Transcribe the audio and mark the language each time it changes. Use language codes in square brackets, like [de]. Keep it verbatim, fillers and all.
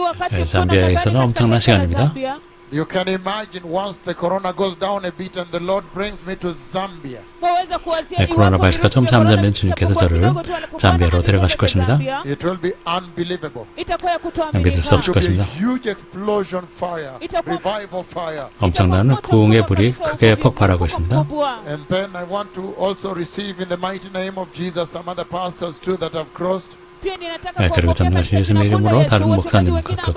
[ko] 네, 잠비아에서는 엄청난 시간입니다. [en] You can imagine once the corona goes down a bit and the Lord brings me to Zambia. [ko] 네, 코로나 바이러스가 좀 잠잠해지면 주님께서 저를 잠비아로 데려가실 것입니다. [en] It will be unbelievable. [ko] 믿을 수 없을 것입니다. [en] Huge explosion fire, revival fire. [ko] 엄청난 부흥의 불이 크게 폭발하고 있습니다. [en] And then I want to also receive in the mighty name of Jesus some other pastors too that have crossed. [ko] 네, 그리고 전능하신 예수님의 이름으로 다른 목사님과